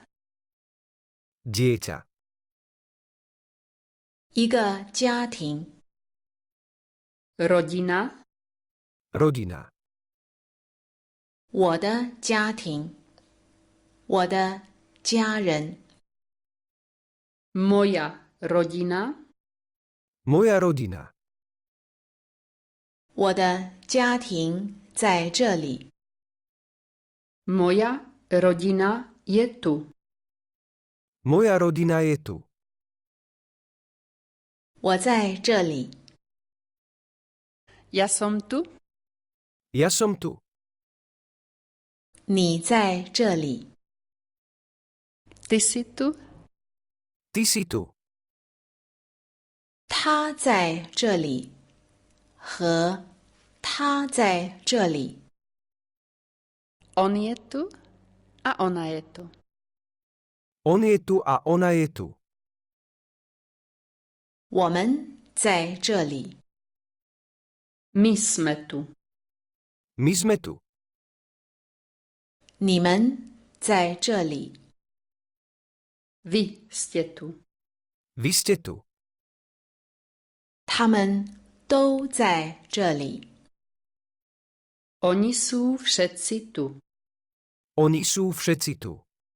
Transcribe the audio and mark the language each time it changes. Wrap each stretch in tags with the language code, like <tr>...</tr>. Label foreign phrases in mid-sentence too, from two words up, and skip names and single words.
<sk>Dieťa.</sk> <zh>一个家庭</zh> <sk>rodina, Rodina.</sk> <zh>我的家庭我的家人</zh> <sk>moja rodina, Moja rodina.</sk> <zh>我的家庭在这里</zh> <sk>moja rodina je tu. Moja rodina je tu.</sk> <zh>我在这里</zh> <sk>Ja som tu, Ja som tu.</sk> <zh>你在这里</zh> <sk>ty si tu, Ty si tu.</sk> <zh>他在这里和他在这里</zh> <sk>on je tu a ona je tu. On je tu a ona je tu.</sk> <zh>我们在这里</zh> <sk>My sme tu. My sme tu.</sk> <zh>你们在这里</zh> <sk>Vy ste tu. Vy ste tu.</sk> <zh>他们都在这里</zh> <sk>Oni sú všetci tu. Oni sú všetci tu.</sk>